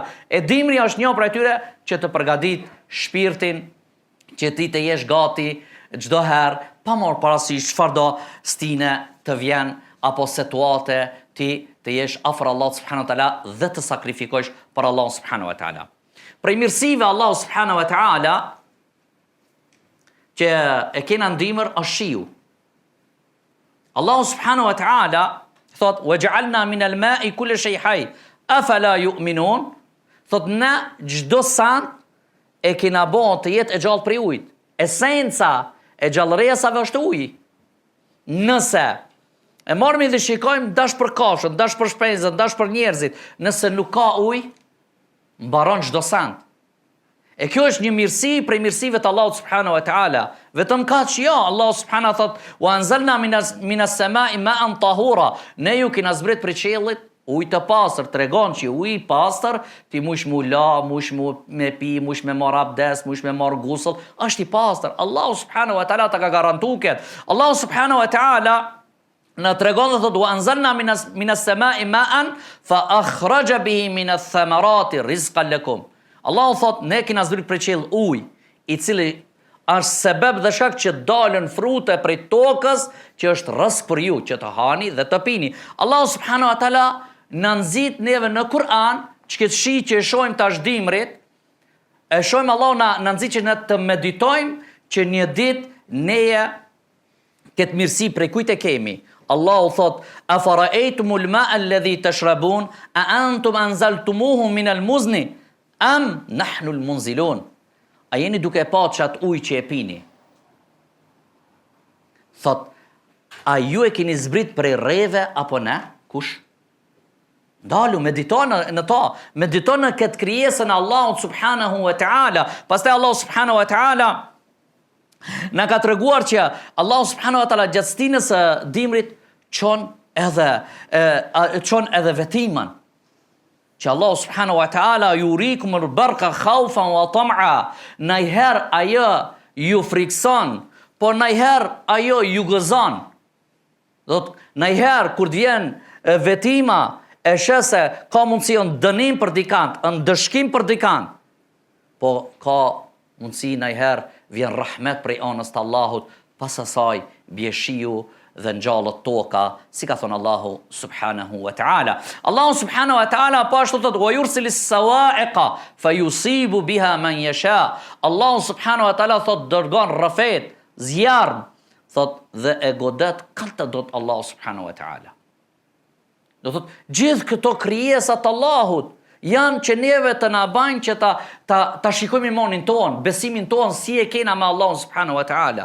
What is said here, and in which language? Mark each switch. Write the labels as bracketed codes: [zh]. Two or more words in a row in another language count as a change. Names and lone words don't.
[sq] E dimri është një prej tyre që të përgadit shpirtin, që ti të jesh gati çdo herë, pa marrë parasysh çfarë do stine të vjen apo situate, ti të jesh afër Allahut [ar] سبحانه وتعالى [sq] dhe të sakrifikosh për Allahun [ar] سبحانه وتعالى. [sq] Prej mirësive Allahu [ar] سبحانه وتعالى [sq] që e kena ndimër është shiu. [ar] الله سبحانه وتعالى thot وجعلنا من الماء كل شيء حي أفلا يؤمنون, [sq] thot na çdo san e kena bon të jetë e gjallë prej ujit. Esenca e gjallëresave është uji. Nëse e marrëmi dhe shikojmë dash për kafshën, dash për shpenzën, dash për njerëzit, nëse nuk ka ujë, mbaron çdo sant. E kjo është një mirësi prej mirësive të Allahut [ar] سبحانه وتعالى. [sq] Vetëm kaq jo, [ar] Allahu subhanahu thot وأنزلنا من السماء ماء طهورا. [sq] Ne ju kena zbrit prej qiellit ujë të pastër, tregon që uji i pastër ti mush mu la, mush mu me pi, mush me marr abdes, mush me marr gusull, është i pastër. Allahu [ar] سبحانه وتعالى [sq] ta ka garantuar këtë. [ar] الله سبحانه وتعالى [sq] na tregon dhe thot [ar] وأنزلنا من السماء ماء فأخرج به من الثمرات رزقا لكم. [sq] Allahu thot ne kena zbrit prej qiell ujë i cili është sebeb dhe shkak që dalën frute prej tokës që është rrezik për ju që të hani dhe të pini. Allahu [ar] سبحانه وتعالى [sq] na nxit neve në Kur'an, që këtë shi që e shohim tash dimrit, e shohim Allahu na nxit që ne të meditojmë që një ditë neje këtë mirësi prej kujt e kemi. [ar] Allahu thot أفرأيتم الماء الذي تشربون أأنتم أنزلتموه من المزن أم نحن المنزلون. [sq] A jeni duke pa çat ujë që e pini? Thot, a ju e keni zbrit prej rreve apo ne? Kush? Dalu, mediton në ta, mediton në këtë krijesën Allahut [ar] سبحانه وتعالى. [sq] Pastaj Allahu [ar] سبحانه وتعالى [sq] na ka treguar që Allahu [ar] سبحانه وتعالى [sq] gjatë stinës së dimrit çon edhe vetimin. [ar] Që الله سبحانه وتعالى يريكم البرق خوفا وطمعا. [sq] Najher ajo ju frikson, por najher ajo ju gëzon. Najher kur vjen vetima e shese ka mundësi në dënim për dikant, në dëshkim për dikant, po ka mundësi najher vjen rahmet prej anës të Allahut, pas asaj bie shiu dhe ngjallët toka, si ka thonë Allahu [ar] سبحانه وتعالى. الله سبحانه وتعالى [sq] po ashtu thot [ar] ويرسل الصواعق فيصيب بها من يشاء. [sq] Allahu [ar] سبحانه وتعالى [sq] thot dërgon rrafet, zjarm, thot dhe e godet kalta dot Allahu [ar] سبحانه وتعالى. [sq] Do thot gjithë këto krijesat Allahut janë që neve të na bajnë që ta shikojmë imanin ton, besimin ton si e kena me Allahun [ar] سبحانه وتعالى.